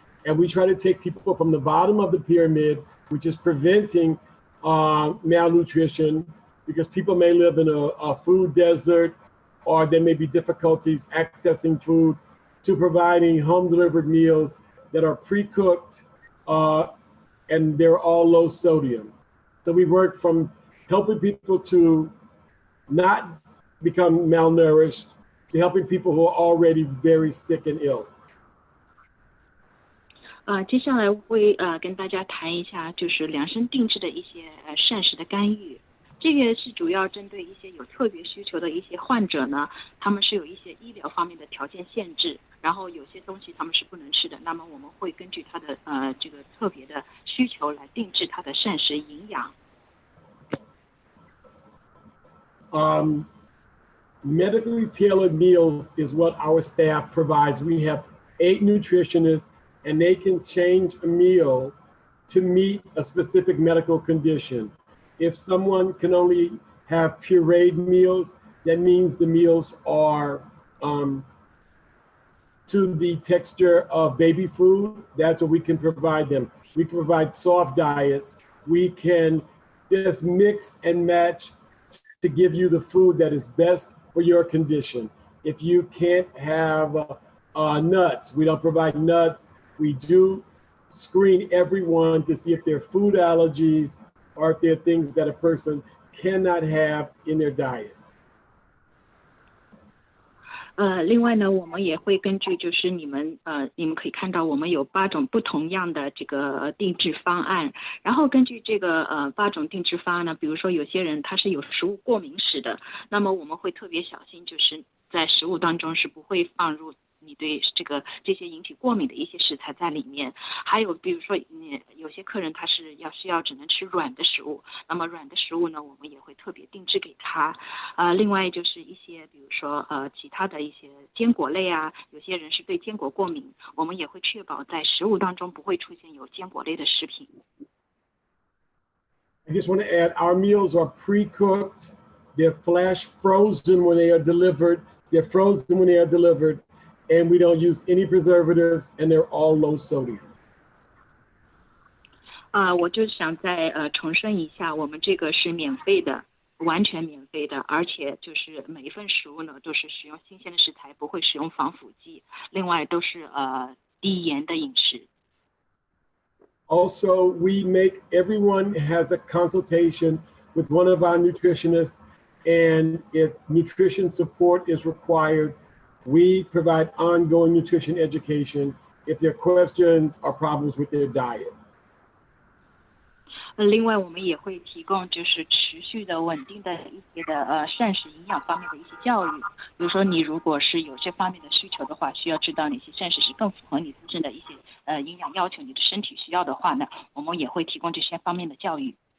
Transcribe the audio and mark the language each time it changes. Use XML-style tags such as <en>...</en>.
<en>And we try to take people from the bottom of the pyramid, which is preventing malnutrition, because people may live in a food desert, or there may be difficulties accessing food, to providing home delivered meals that are pre-cooked and they're all low sodium. So we work from helping people to not become malnourished to helping people who are already very sick and ill.</en> <zh>接下来会跟大家谈一下，就是量身定制的一些膳食的干预。这个是主要针对一些有特别需求的一些患者呢，他们是有一些医疗方面的条件限制，然后有些东西他们是不能吃的，那么我们会根据他的这个特别的需求来定制他的膳食营养。</zh> <en>Medically tailored meals is what our staff provides. We have 8 nutritionists, and they can change a meal to meet a specific medical condition. If someone can only have pureed meals, that means the meals are to the texture of baby food, that's what we can provide them. We can provide soft diets. We can just mix and match to give you the food that is best for your condition. If you can't have nuts, we don't provide nuts. We do screen everyone to see if there are food allergies or if there are things that a person cannot have in their diet.</en> <zh>另外呢，我们也会根据就是你们可以看到我们有8种不同样的这个定制方案，然后根据这个8种定制方案呢，比如说有些人他是有食物过敏史的，那么我们会特别小心，就是在食物当中是不会放入你对这些引起过敏的一些食材在里面。还有比如说有些客人他是需要只能吃软的食物，那么软的食物呢我们也会特别定制给他。另外就是一些比如说其他的一些坚果类啊，有些人是对坚果过敏，我们也会确保在食物当中不会出现有坚果类的食品。</zh> <en>I just want to add, our meals are pre-cooked. They're flash frozen when they are delivered. They're frozen when they are delivered. And we don't use any preservatives, and they're all low sodium.</en> <zh>我就想再重申一下，我们这个是免费的，完全免费的，而且就是每一份食物呢都是使用新鲜的食材，不会使用防腐剂，另外都是低盐的饮食。</zh> <en>Also, we make everyone has a consultation with one of our nutritionists, and if nutrition support is required, we provide ongoing nutrition education if there are questions or problems with their diet.</en> <zh>另外，我们也会提供就是持续的、稳定的一些的膳食营养方面的一些教育。比如说，你如果是有这方面的需求的话，需要知道哪些膳食是更符合你自身的一些营养要求、你的身体需要的话呢，我们也会提供这些方面的教育。</zh>